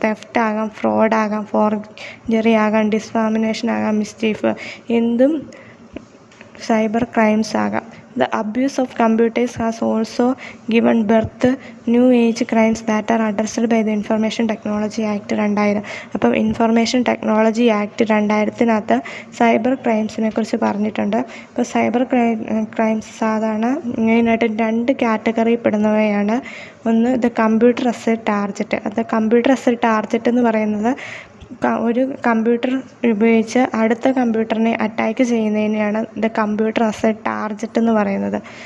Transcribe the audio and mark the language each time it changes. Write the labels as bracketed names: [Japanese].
[Malayalam] Theft ആകാം, fraud ആകാം, forgery ആകാം, ഡിസ്ഫാമിനേഷൻ ആകാം, മിസ്ചീഫ്, എന്തും സൈബർ ക്രൈംസ് ആകാം. [English] The abuse of computers has also given birth to new age crimes that are addressed by the Information Technology Act 2000. [Malayalam] അപ്പം information technology act 2000 cyber ക്രൈംസിനെ കുറിച്ച് പറഞ്ഞിട്ടുണ്ട്. ഇപ്പോൾ സൈബർ ക്രൈംസ് സാധാരണ മെയിനായിട്ട് 2 കാറ്റഗറിയിൽ പെടുന്നവയാണ്. ഒന്ന് ദ കമ്പ്യൂട്ടർ അസറ്റ് ടാർജറ്റ്. അത് കമ്പ്യൂട്ടർ അസറ്റ് ടാർജറ്റ് എന്ന് പറയുന്നത് ഒരു കമ്പ്യൂട്ടർ ഉപയോഗിച്ച് അടുത്ത കമ്പ്യൂട്ടറിനെ attack ചെയ്യുന്നതിനെയാണ് the computer asset target എന്ന് പറയുന്നത്.